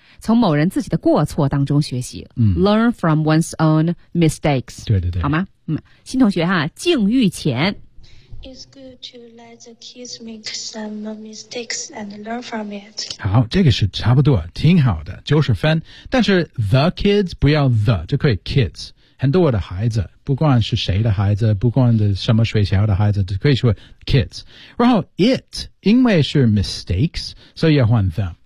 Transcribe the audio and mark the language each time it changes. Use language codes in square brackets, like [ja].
[zh] 从某人自己的过错当中学习、嗯、 [en] Learn from one's own mistakes. [zh] 对对对。好吗、嗯、新同学哈，境遇前。 [en] It's good to let the kids make some mistakes and learn from it. [zh] 好，这个是差不多，挺好的，就是分。但是 the kids 不要 the 就可以 kids。很多的孩子，不管是谁的孩子，不管是什么学校的孩子，都可以说 kids。然后 it 因为是 mistakes， 所以要换 them。